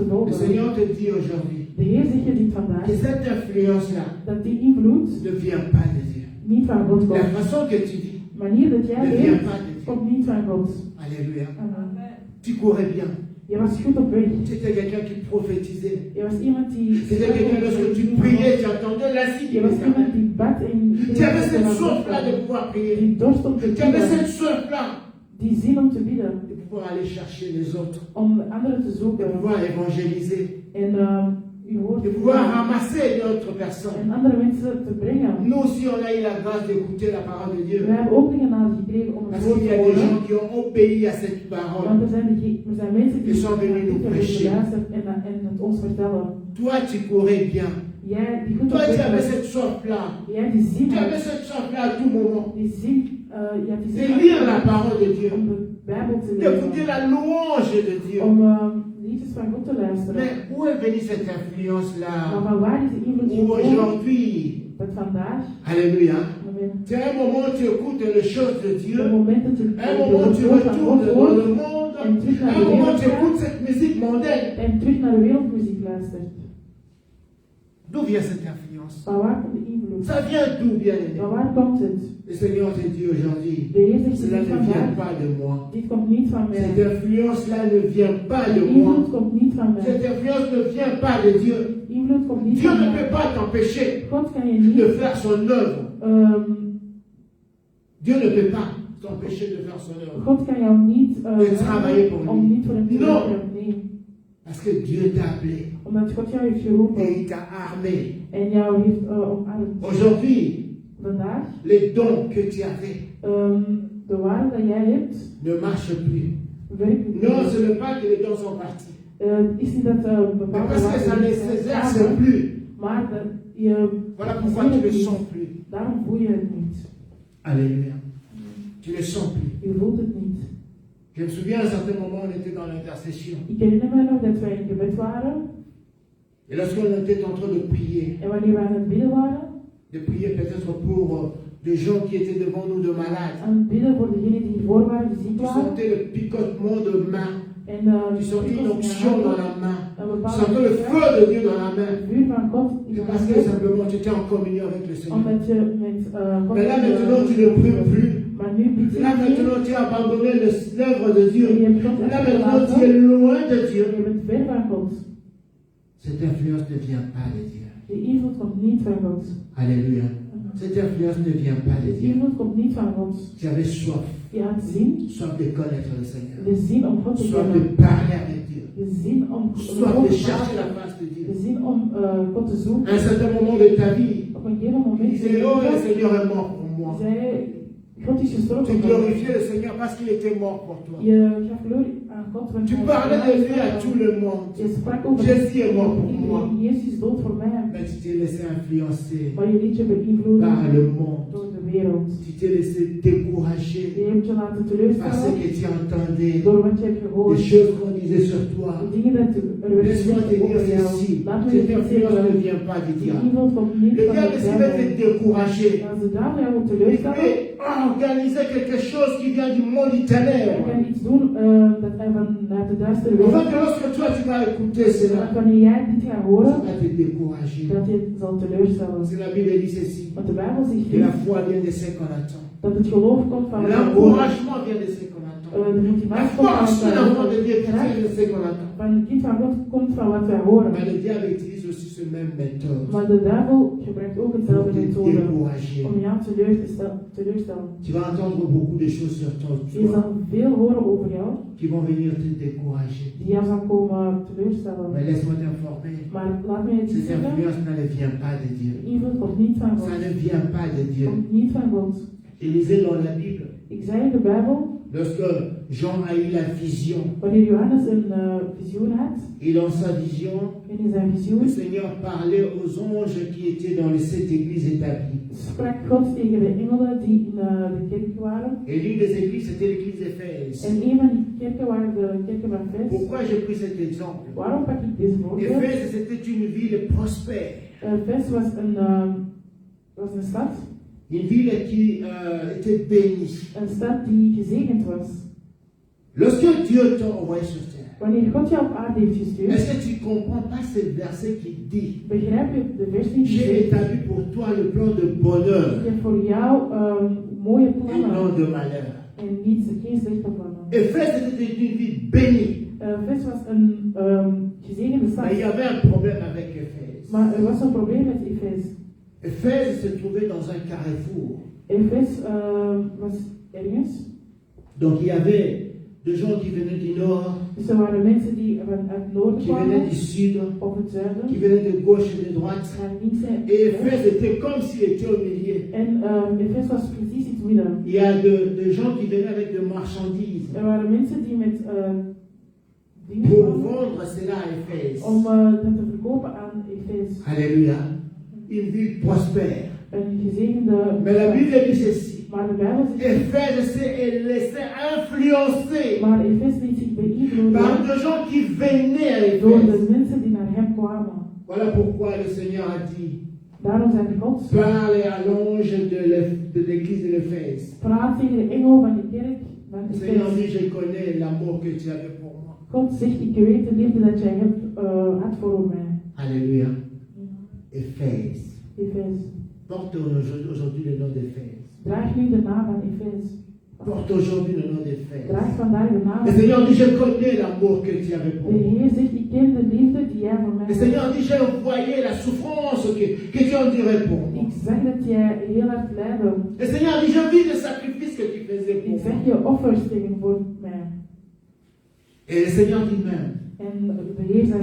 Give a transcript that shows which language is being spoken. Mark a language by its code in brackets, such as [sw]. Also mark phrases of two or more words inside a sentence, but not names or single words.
[fr] Le [nl] volgen. [fr] Seigneur te dit aujourd'hui [nl] De Heer zegt je dit vandaag. [fr] que cette influence-là [nl] Dat die invloed [fr] ne vient pas de Dieu. [nl] niet van God [fr] La [nl] komt. [fr] façon que tu vis [nl] De manier dat jij [fr] ne vient [nl] leeft, [fr] pas de Dieu. [nl] komt niet van God. [fr] Alléluia. Amen. Tu courais bien. [nl] Je was goed op weg. [fr] Tu étais quelqu'un qui prophétisait. [nl] Je was iemand die... [fr] C'était quelqu'un lorsque tu priais, tu entendais l'insigne [nl] Je [fr] de [nl] was iemand [fr] l'Éternel. [nl] die bad en [fr] Tu avais cette [nl] iedereen [fr] soif-là de pouvoir prier. [nl] die dorst om te [fr] Tu avais [nl] bidden. [fr] cette soif-là [nl] Die zin om te bidden. [fr] de pouvoir aller chercher les autres, [nl] Om anderen te [fr] de [nl] zoeken. [fr] pouvoir évangéliser, [nl] En uw woord [fr] de [nl] te [fr] pouvoir [nl] brengen. [fr] ramasser d'autres personnes. [nl] En andere mensen te brengen. [fr] Nous aussi, on a eu la grâce d'écouter la parole de Dieu. [nl] We hebben ook de genade gekregen om het [fr] Parce [nl] woord [fr] qu'il y [nl] te [fr] a des [nl] horen. [fr] gens qui ont obéi à cette parole. [nl] Want er zijn mensen die [fr] Ils sont venus nous [nl] hebben [fr] prêcher. [nl] geluisterd en het ons vertellen. [fr] Toi, tu courais bien. [nl] Jij die goed op [fr] Toi, tu [nl] weg [fr] avais [nl] bent. [fr] cette soif-là. [nl] Jij die zin [fr] Tu avais [nl] hebt. [fr] cette soif-là à tout moment. [nl] Die zin, ja, die [fr] De [nl] zin [fr] lire la parole de Dieu. [nl] om de Bijbel te [fr] D'écouter [nl] lezen. [fr] la louange de Dieu. [nl] Om liedjes van God te luisteren. [fr] Mais où est venue cette [nl] Maar [fr] influence-là? [nl] van waar is de invloed [fr] Où [nl] gekomen? [fr] aujourd'hui, [nl] Dat vandaag, [fr] alléluia, amen. tu as un moment où tu écoutes les choses de Dieu, [nl] Op het moment dat je [fr] un moment où tu [nl] het woord van [fr] retournes [nl] God [fr] dans le [nl] hoort [fr] monde, [nl] en terug naar [fr] un [nl] de [fr] moment où [nl] wereld [fr] tu écoutes [nl] gaat [fr] cette musique mondaine. [nl] en terug naar de wereldmuziek luistert. [fr] D'où vient cette influence? [nl] Van waar komt de invloed? [fr] Ça vient d'où, bien-aimé? [nl] Van waar komt het? [fr] Le Seigneur te dit aujourd'hui, [nl] De Heer zegt [fr] cela [nl] niet [fr] ne vient [nl] vandaag. [fr] pas de moi. [nl] Dit komt niet van mij. [fr] Cette influence-là ne vient pas [nl] De [fr] de moi. [nl] invloed komt niet van mij. [fr] Cette influence ne vient pas de Dieu. [nl] Invloed komt niet [fr] Dieu [nl] van [fr] ne peut [nl] mij. [fr] pas t'empêcher [nl] God kan je [fr] de [nl] niet [fr] faire son œuvre. Dieu ne peut pas t'empêcher de faire son œuvre. [nl] God kan jou niet [fr] De travailler pour lui. [nl] om niet voor hem te [fr] Non. [nl] werken. Nee. [fr] Parce que Dieu t'a appelé [nl] Omdat God jou heeft geroepen [fr] et il t'a armé. [nl] en jou heeft omarmd. [fr] Aujourd'hui, [nl] Vandaag, [fr] les dons que tu avais [nl] de waarde dat jij hebt, [fr] ne marchent plus. [nl] werkt niet. [fr] Non, ce n'est pas que les dons sont partis. [nl] Is niet dat [fr] Mais [nl] bepaalde [fr] parce que ça ne [nl] waarden [fr] s'exerce [nl] zijn, [fr] plus. [nl] maar dat je [fr] Voilà pourquoi tu ne le sens plus. [nl] daarom voel je het niet. [fr] Alléluia. Tu ne le sens plus. [nl] Je voelt het niet. [fr] Je me souviens à un certain moment, on était dans l'intercession. [nl] Ik herinner me nog dat wij in gebed waren [fr] Et lorsqu'on était en train de prier, [nl] en wanneer wij aan het bidden waren, [fr] de prier peut-être pour des gens qui étaient devant nous de malades. [nl] aan het bidden voor degenen die hiervoor waren, die ziek [fr] Tu [nl] waren. [fr] sentais le picotement de main. [nl] En [fr] Tu sentais une onction dans la main. [nl] een [fr] Tu [nl] bepaalde [fr] sentais le feu de Dieu dans la main. [nl] het vuur van God in [fr] C'est [nl] de [fr] parce que [nl] hand, [fr] simplement tu étais en communion avec le Seigneur. [nl] omdat je met God [fr] Mais là [nl] in de- [fr] maintenant tu ne pries plus. [nl] Maar nu bidt je [fr] Là [nl] niet. [fr] maintenant tu as abandonné l'œuvre de [nl] Je [fr] Dieu. [nl] hebt God [fr] Là maintenant tu es [nl] achtergelaten. [fr] loin de Dieu. [nl] Je bent ver van God. [fr] Cette influence ne vient pas de Dieu. [nl] De invloed komt niet van God. [fr] Alléluia. Cette influence ne vient pas de [nl] De [fr] Dieu. [nl] invloed komt niet van God. [fr] Tu avais soif. [nl] Je had zin. [fr] Soif de connaître le Seigneur. [nl] De zin om God te [fr] Soif de [nl] kennen. [fr] parler avec Dieu. [nl] De zin om [fr] Soif [nl] God [fr] de [nl] te [fr] chercher la [nl] praten. [fr] face de Dieu. [nl] De zin om God te [fr] À [nl] zoeken. [fr] un certain moment de ta vie, [nl] Op een gegeven [fr] tu [nl] moment [fr] disais, oh le Seigneur est mort pour moi. [nl] zei God is gestorven [fr] Tu [nl] voor mij. [fr] glorifiais le Seigneur parce qu'il était mort pour toi. [nl] Je gaf glorie aan God. want [fr] Tu [nl] hij [fr] parlais de lui à [nl] is [fr] tout le monde. [nl] Je sprak over Jésus est mort pour moi. iedereen. Jezus is dood voor mij. [fr] Mais tu t'es laissé influencer [nl] Maar je liet je beïnvloeden [fr] par le monde. [nl] door de wereld. [fr] Tu t'es laissé décourager [nl] Je hebt je laten [fr] par ce [nl] teleurstellen [fr] que tu entendais. [nl] door wat je hebt [fr] Les [nl] gehoord. [fr] choses qu'on disait sur toi. [nl] De dingen dat er werden [fr] Laisse-moi te [nl] gezegd [fr] dire [nl] over jou. [fr] ceci. [nl] Laat me [fr] Cette [nl] je [fr] influence ne [nl] zeggen. [fr] vient pas du [nl] Die [fr] diable. [nl] invloed komt niet [fr] Le [nl] van [fr] diable, [nl] de [fr] s'il veut te [nl] duivel. [fr] décourager, [nl] Als de duivel jou wil [fr] il [nl] teleurstellen, [fr] fait organiser quelque chose qui vient du monde du ténèbre. [nl] Je kan iets doen dat er vanuit de duistere [fr] En [nl] wereld [fr] fait, que lorsque toi tu vas écouter cela, [nl] dat wanneer jij dit gaat [fr] ça [nl] horen, [fr] va te décourager. [nl] dat je het zal teleurstellen. [fr] C'est la Bible dit ceci, [nl] Want de Bijbel zegt [fr] que la [nl] dit, [fr] foi vient de ce qu'on attend. [nl] dat het geloof komt van wat we horen. [fr] L'encouragement vient de ce qu'on attend. [nl] De [fr] La [nl] motivatie komt van [fr] force [nl] wat [fr] de [nl] wij [fr] l'enfant de Dieu [nl] horen. [fr] vient de ce qu'on attend. [nl] Van het kind van God komt van wat wij horen. [fr] Mais le diable utilise aussi ce même méthode [nl] Maar de duivel gebruikt ook [fr] pour [nl] hetzelfde [fr] te [nl] methode [fr] décourager. [nl] om jou teleurstellen. [fr] Tu vas entendre beaucoup de choses sur toi [nl] Je zal veel horen over jou [fr] qui vont venir te décourager. [nl] die jou zal komen teleurstellen. [fr] Mais laisse-moi t'informer, [nl] Maar laat me iets [fr] cette [nl] zeggen, [fr] influence ne vient pas de Dieu. [nl] invloed komt niet van God. [fr] Ça ne vient pas de Dieu. [nl] Komt niet van God. [fr] Je lisais dans la Bible, [nl] Ik zei in de Bijbel, [fr] lorsque Jean a eu la vision, [nl] wanneer Johannes een visioen had, [fr] et dans sa vision, [nl] en in zijn [fr] le [nl] visioen [fr] Seigneur parlait aux anges qui étaient dans les 7 églises établies. [nl] sprak God tegen de engelen die in de kerk waren. [fr] Et l'une des églises, c'était l'église d'Éphèse. [nl] En een van die kerken waren de kerken van Fes. [fr] Pourquoi j'ai pris cet exemple? [nl] Waarom pak ik deze voorbeeld? [fr] Éphèse, c'était une ville prospère. [nl] Fes was een stad. [fr] Une ville qui était bénie. [nl] Een stad die gezegend was. [fr] Lorsque Dieu t'a envoyé sur terre, [nl] Wanneer God jou op aarde heeft gestuurd, [fr] est-ce que tu comprends pas ce verset qui dit [nl] begrijp je de vers die [fr] j'ai [nl] zegt, [fr] établi pour toi le plan de bonheur [nl] ik heb voor jou mooie [fr] et non [nl] plannen [fr] de malheur. [nl] en niet geen slechte plannen. [fr] Éphèse était une ville bénie. [nl] Fes was een gezegende stad, [fr] Mais il y avait un problème avec Éphèse. [nl] maar er was een probleem met Efes. [fr] Éphèse se trouvait dans un carrefour. [nl] Efes was ergens. [fr] Donc il y avait des gens qui venaient du nord, [nl] Dus er waren mensen die vanuit het noorden [fr] qui venaient [nl] kwamen, [fr] du sud, [nl] of het zuiden, [fr] qui venaient de gauche et de droite. [nl] naar links en [fr] Et [nl] rechts. [fr] Éphèse était comme s'il était au milieu. [nl] En Efes was precies in het midden. [fr] Il y a des gens qui venaient avec de marchandises [nl] Er waren mensen die met dingen [fr] pour [nl] kwamen [fr] vendre cela à Éphèse. [nl] om dat te verkopen aan Efes. [fr] Alléluia. Une ville prospère. [nl] Een gezegende [fr] Mais la [nl] stad. [fr] Bible dit ceci. [nl] Maar de Bijbel zegt, [fr] Éphèse s'est laissé influencer [nl] maar Efes liet zich beïnvloeden [fr] par des gens qui venaient à [nl] door [fr] Éphèse. [nl] de mensen die naar hem kwamen. [fr] Voilà pourquoi le Seigneur a dit, [nl] Daarom zei God, [fr] parle à l'ange de l'église de l'Éphèse. [nl] praat tegen de engel van de kerk van [fr] Le Seigneur dit, Efes. je connais l'amour que tu avais pour moi. [nl] God zegt, ik weet de liefde dat jij hebt, had voor mij. [fr] Alléluia. Éphèse. Efes. Porte aujourd'hui le nom d'Éphèse. [nl] Draag nu de naam van Efes. [fr] Porte aujourd'hui le nom d'Éphèse. [nl] Draag vandaag de naam [fr] Le [nl] van [fr] Seigneur dit, Efes. je connais l'amour que tu avais pour [nl] De [fr] moi. [nl] Heer zegt, ik ken de liefde die jij voor mij [fr] Le [nl] hebt. [fr] Seigneur dit, j'ai envoyé la souffrance que tu endurais pour moi. [nl] Ik zag dat jij heel hard lijden. [fr] Le Seigneur dit, je vis le sacrifice que tu faisais [nl] Ik [fr] pour [nl] zag [fr] moi. [nl] je offers tegen voor mij. [fr] Et le Seigneur dit même, [nl] En de Heer zei